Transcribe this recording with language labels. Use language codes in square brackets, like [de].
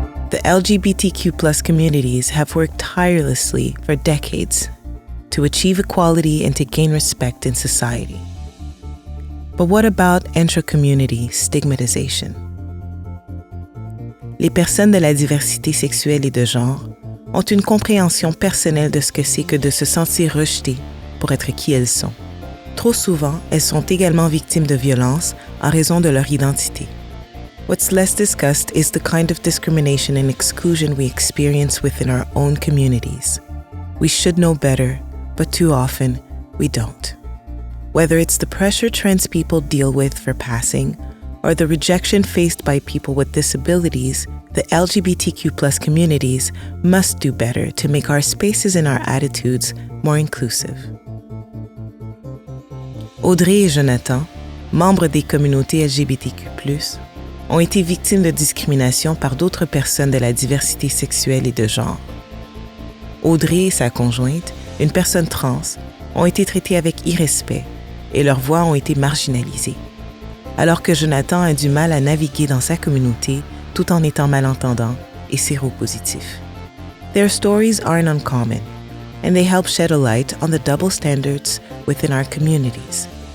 [en] The LGBTQ+ communities have worked tirelessly for decades to achieve equality and to gain respect in society. But what about intra-community stigmatization? [fr] Les personnes de la diversité sexuelle et de genre ont une compréhension personnelle de ce que c'est que de se sentir rejetées pour être qui elles sont. Trop souvent, elles sont également victimes de violences en raison de leur identité. [en] What's less discussed is the kind of discrimination and exclusion we experience within our own communities. We should know better, but too often, we don't. Whether it's the pressure trans people deal with for passing, or the rejection faced by people with disabilities, the LGBTQ+ communities must do better to make our spaces and our attitudes more inclusive. [fr] Audrey et Jonathan, membres des communautés LGBTQ+, ont été victimes de discrimination par d'autres personnes de la diversité sexuelle et de genre. Audrey et sa conjointe, une personne trans, ont été traitées avec irrespect et leurs voix ont été marginalisées. Alors que Jonathan a du mal à naviguer dans sa communauté tout en étant malentendant et séropositif. [en] Their stories aren't uncommon, and they help shed a light on the double standards within our communities.